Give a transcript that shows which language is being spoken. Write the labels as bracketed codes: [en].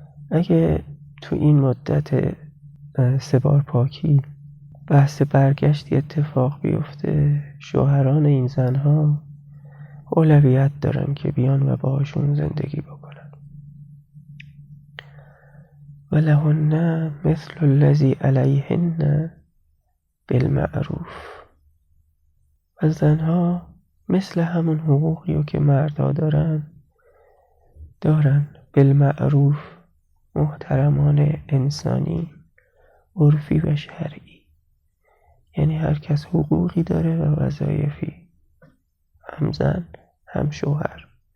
[fa] اگه تو این مدت 3 بار پاکی بحث برگشتی اتفاق بیفته، شوهران این زنها اولویت دارن که بیان و باهاشون زندگی بکنن. [ar] و لهن مثل الذی علیهن بالمعروف. [fa] و زنها مثل همون حقوقی که مردها دارن بالمعروف، محترمانه، انسانی، عرفی و شرعی. یعنی هر کس حقوقی داره و وظایفی، هم زن هم شوهر.